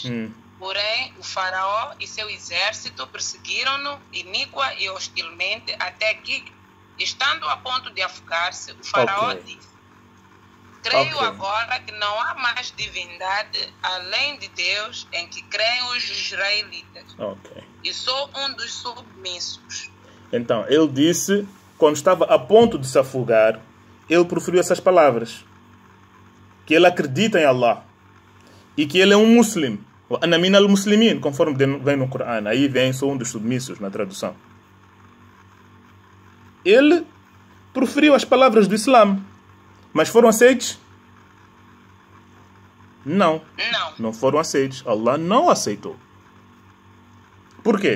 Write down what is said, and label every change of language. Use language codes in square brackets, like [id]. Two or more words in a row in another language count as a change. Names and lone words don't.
[pt] Porém, o faraó e seu exército perseguiram-no iníqua e hostilmente, até que, estando a ponto de afogar-se, o faraó disse: creio agora que não há mais divindade além de Deus, em que creem os israelitas. E sou um dos submissos. Então, ele disse, quando estava a ponto de se afogar, ele proferiu essas palavras. Que ele acredita em Allah. E que ele é um muçulmano. [ar] وأنا من المسلمين, [pt] conforme vem no Corão. Aí vem, sou um dos submissos, na tradução. Ele proferiu as palavras do Islã. Mas foram aceitos? Não. Não foram aceitos. Allah não aceitou. Por quê?